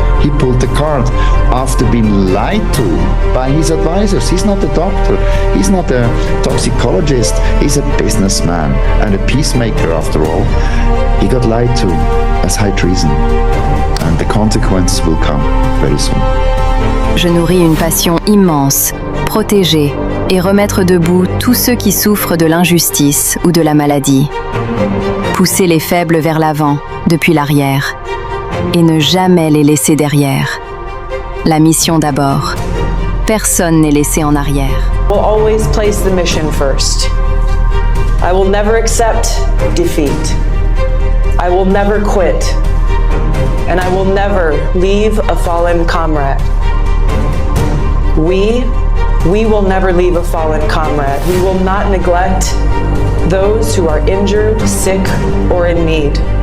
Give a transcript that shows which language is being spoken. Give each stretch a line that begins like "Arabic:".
English: He pulled the card after being lied to by his advisors. He's not a doctor, he's not a toxicologist, he's a businessman and a peacemaker after all. He got lied to as high treason, and the consequences will come very soon.
French: Je nourris une passion immense, protéger et remettre debout tous ceux qui souffrent de l'injustice ou de la maladie. Pousser les faibles vers l'avant, depuis l'arrière, et ne jamais les laisser derrière. La mission d'abord. Personne n'est laissé en arrière.
English: I will always place the mission first. I will never accept defeat. I will never quit. And I will never leave a fallen comrade. We We will never leave a fallen comrade. We will not neglect those who are injured, sick, or in need.